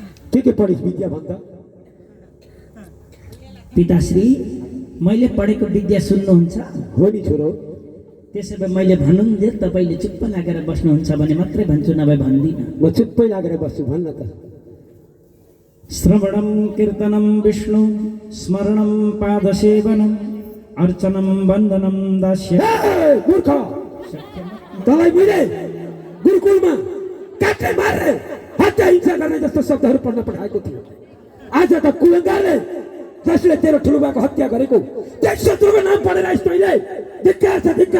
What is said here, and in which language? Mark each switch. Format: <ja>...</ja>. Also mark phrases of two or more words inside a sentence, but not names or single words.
<ne>के पढिस् विद्या भन्दा? पिताश्री, मैले पढेको विद्या सुन्नुहुन्छ? हो नि छोरो। त्यसो भए मैले भन्नुहुन्थ्यो, तपाईँले चुप्प लागेर बस्नुहुन्छ भने मात्रै भन्छु, नभए भन्दिनँ। म चुप्पै लागेर बस्छु, भन्न त।</ne> <sa>श्रवणं कीर्तनं विष्णु स्मरणं पादसेवनम् अर्चनं वन्दनं दास्य।</sa> <ne>मूर्ख, तँलाई मैले गुरुकुलमा काटे मारे हत्या हिंसा गर्ने जस्तो शब्दहरू पढ्न पठाएको थियो। आज त कुलङ्गारले जसले तेरो ठुलोबाको हत्या गरेको त्यस शत्रुको नाम पढेर आइस् तैँले। धिक्कार छ, धिक्कार।</ne>